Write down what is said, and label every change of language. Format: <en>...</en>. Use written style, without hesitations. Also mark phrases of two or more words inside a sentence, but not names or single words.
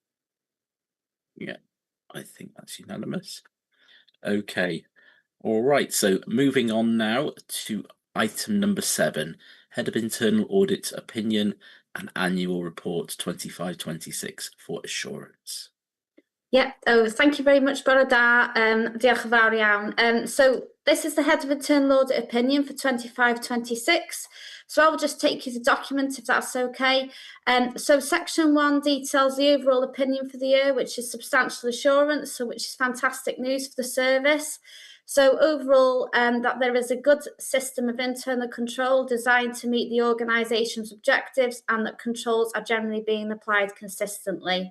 <en>Yeah, I think that's unanimous. Okay, all right, so moving on now to item number 7, Head of Internal Audit's opinion and annual report 25-26 for assurance. Yeah, thank you very much,</en> <cy>Bore da. Diolch yn fawr iawn.</cy> <en>So this is the Head of Internal Audit opinion for 25-26. So I'll just take you to the document if that's okay. So section 1 details the overall opinion for the year, which is substantial assurance, so which is fantastic news for the service. So overall, that there is a good system of internal control designed to meet the organisation's objectives and that controls are generally being applied consistently.</en>